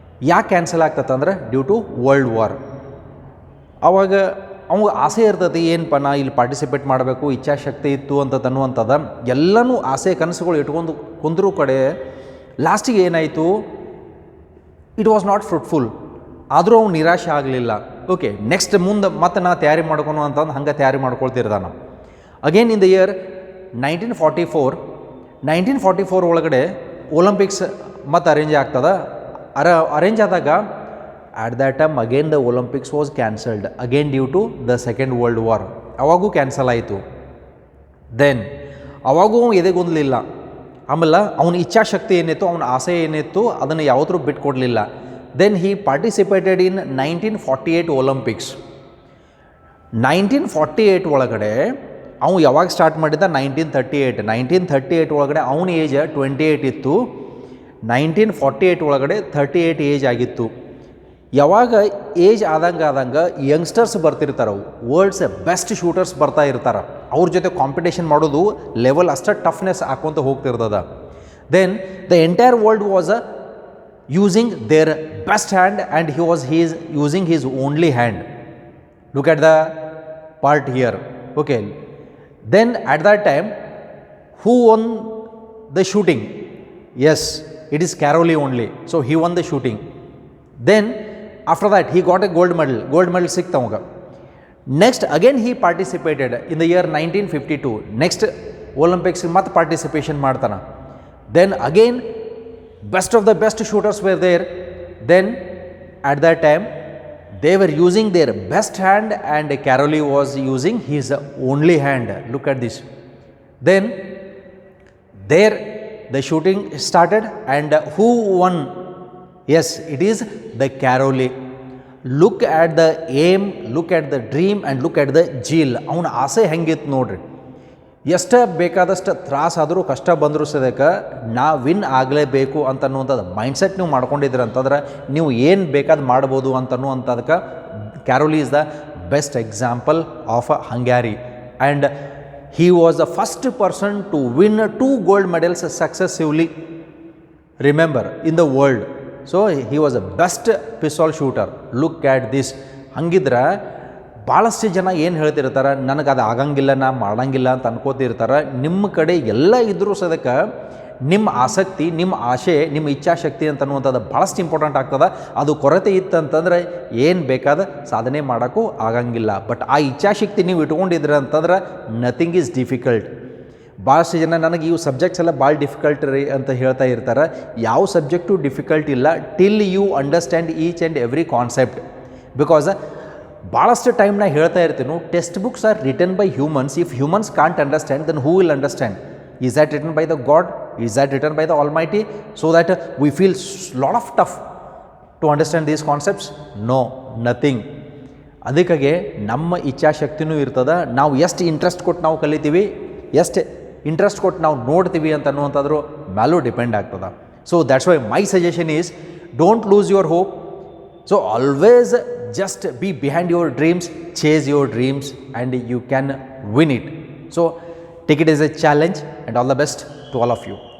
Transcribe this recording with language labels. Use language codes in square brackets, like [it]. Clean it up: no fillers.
[kn] ಯಾಕೆ ಕ್ಯಾನ್ಸಲ್ ಆಗ್ತದೆ [en] Due to world war. [kn] ಆವಾಗ ಅವಾಗ ಆಸೆ ಇರ್ತೈತಿ, ಏನಪ್ಪ ನಾ ಇಲ್ಲಿ ಪಾರ್ಟಿಸಿಪೇಟ್ ಮಾಡಬೇಕು, ಇಚ್ಛಾಶಕ್ತಿ ಇತ್ತು ಅಂತ ಅನ್ನುವಂಥದ್ದು ಎಲ್ಲನೂ ಆಸೆ ಕನಸುಗಳು ಇಟ್ಕೊಂಡು ಕುಂದ್ರೂ ಕಡೆ ಲಾಸ್ಟಿಗೆ ಏನಾಯಿತು, [en] It was not fruitful. [kn] ಆದರೂ ಅವ್ನು ನಿರಾಶೆ ಆಗಲಿಲ್ಲ. ಓಕೆ, ನೆಕ್ಸ್ಟ್ ಮುಂದೆ ಮತ್ತೆ ನಾ ತಯಾರಿ ಮಾಡ್ಕೊನು ಅಂತಂದು ಹಂಗೆ ತಯಾರಿ ಮಾಡ್ಕೊಳ್ತಿರ್ತಾನೆ. [en] again in the year [kn] 1944 ಒಳಗಡೆ ಒಲಿಂಪಿಕ್ಸ್ ಮತ್ತೆ ಅರೇಂಜ್ ಆಗ್ತದೆ. ಅರೇಂಜ್ ಆದಾಗ [en] at that time again the Olympics was cancelled again due to the Second World War. [kn] ಅವಾಗೂ cancel ಆಯಿತು. ದೆನ್ ಅವಾಗೂ ಎದೆಗೊಂದಲಿಲ್ಲ. ಆಮೇಲೆ ಅವನ ಇಚ್ಛಾಶಕ್ತಿ ಏನಿತ್ತು, ಅವನ ಆಸೆ ಏನಿತ್ತು, ಅದನ್ನು ಯಾವತ್ತೂ ಬಿಟ್ಕೊಡ್ಲಿಲ್ಲ. [en] Then he participated in 1948 Olympics. [kn] 1948 ಒಳಗಡೆ ಅವನು ಯಾವಾಗ ಸ್ಟಾರ್ಟ್ ಮಾಡಿದ್ದ 1938 ಒಳಗಡೆ ಅವನ ಏಜ್ 28 ಇತ್ತು. 1948 ಒಳಗಡೆ 38 ಏಜ್ ಆಗಿತ್ತು. ಯಾವಾಗ ಏಜ್ ಆದಂಗೆ ಯಂಗ್ಸ್ಟರ್ಸ್ ಬರ್ತಿರ್ತಾರೆ, ವರ್ಲ್ಡ್ಸ್ ಬೆಸ್ಟ್ ಶೂಟರ್ಸ್ ಬರ್ತಾ ಇರ್ತಾರೆ, ಅವ್ರ ಜೊತೆ ಕಾಂಪಿಟೇಷನ್ ಮಾಡೋದು ಲೆವೆಲ್ ಅಷ್ಟು toughness ಹಾಕ್ಕೊಂತ ಹೋಗ್ತಿರ್ತದ. [en] Then the entire world was using their best hand and he is using his only hand. Look at the part here. Okay, then at that time who won the shooting? Yes, it is Carolee only. So he won the shooting. Then after that he got a gold medal [kn] ಸಿಕ್ತು ಅವಾಗ. [en] Next again he participated in the year 1952. [kn] next Olympics ಮತ್ತೆ participation ಮಾಡ್ತಾನೆ. [en] Then again best of the best shooters were there. Then at that time they were using their best hand and Carolee was using his only hand. Look at this. Then there the shooting started and who won? Yes, it is the Carolee. Look at the aim, look at the dream and look at the zeal. [kn] ಅವನ ಆಸೆ ಹೆಂಗಿತ್ತು ನೋಡ್ರಿ. ಎಷ್ಟು ಬೇಕಾದಷ್ಟು ತ್ರಾಸಾದರೂ ಕಷ್ಟ ಬಂದರೂ ಸದಕ್ಕೆ ನಾ win ಆಗಲೇಬೇಕು ಅಂತನ್ನುವಂಥದ್ದು ಮೈಂಡ್ಸೆಟ್ ನೀವು ಮಾಡ್ಕೊಂಡಿದ್ದೀರ ಅಂತಂದ್ರೆ ನೀವು ಏನು ಬೇಕಾದ ಮಾಡ್ಬೋದು ಅಂತನ್ನುವಂಥದಕ್ಕೆ [en] Karoly is the best example of Hungary. And he was the first person to win 2 gold medals successively, remember, in the world. So he was the best pistol shooter. Look at this. [kn] ಹಂಗಿದ್ರೆ ಭಾಳಷ್ಟು ಜನ ಏನು ಹೇಳ್ತಿರ್ತಾರೆ, ನನಗೆ ಅದು ಆಗಂಗಿಲ್ಲ, ನಾ ಮಾಡಂಗಿಲ್ಲ ಅಂತ ಅನ್ಕೋತಿರ್ತಾರೆ. ನಿಮ್ಮ ಕಡೆ ಎಲ್ಲ ಇದ್ದರೂ ಸದಕ್ಕೆ ನಿಮ್ಮ ಆಸಕ್ತಿ, ನಿಮ್ಮ ಆಶೆ, ನಿಮ್ಮ ಇಚ್ಛಾಶಕ್ತಿ ಅಂತನ್ನುವಂಥದ್ದು ಭಾಳಷ್ಟು ಇಂಪಾರ್ಟೆಂಟ್ ಆಗ್ತದೆ. ಅದು ಕೊರತೆ ಇತ್ತಂತಂದ್ರೆ ಏನು ಬೇಕಾದ ಸಾಧನೆ ಮಾಡೋಕ್ಕೂ ಆಗಂಗಿಲ್ಲ. ಬಟ್ ಆ ಇಚ್ಛಾಶಕ್ತಿ ನೀವು ಇಟ್ಕೊಂಡಿದ್ರೆ ಅಂತಂದ್ರೆ [en] Nothing is difficult. [kn] ಭಾಳಷ್ಟು ಜನ ನನಗೆ ಇವು ಸಬ್ಜೆಕ್ಟ್ಸ್ ಎಲ್ಲ ಭಾಳ ಡಿಫಿಕಲ್ಟ್ ರೀ ಅಂತ ಹೇಳ್ತಾ ಇರ್ತಾರೆ. ಯಾವ ಸಬ್ಜೆಕ್ಟು ಡಿಫಿಕಲ್ಟ್ ಇಲ್ಲ [en] Till you understand each and every concept. Because [kn] ಭಾಳಷ್ಟು ಟೈಮ್ ನಾ ಹೇಳ್ತಾ ಇರ್ತೀನಿ, [en] Text books are written by humans. If humans can't understand then who will understand? Is that written by the God? Is that written by the Almighty? So that we feel lot of tough to understand these concepts? No, nothing. [kn] ಅದಕ್ಕಾಗೆ ನಮ್ಮ ಇಚ್ಛಾಶಕ್ತಿನೂ ಇರ್ತದೆ. ನಾವು ಎಷ್ಟು interest ಕೊಟ್ಟು ನಾವು ಕಲಿತೀವಿ, ಎಷ್ಟು interest ಕೊಟ್ಟು ನಾವು ನೋಡ್ತೀವಿ ಅಂತ ಅನ್ನುವಂಥದ್ರ ಮ್ಯಾಲೂ ಡಿಪೆಂಡ್ ಆಗ್ತದೆ. [en] So that's why my suggestion is don't lose your hope. So always just be behind your dreams, chase your dreams and you can win it. So take it as a challenge and all the best to all of you.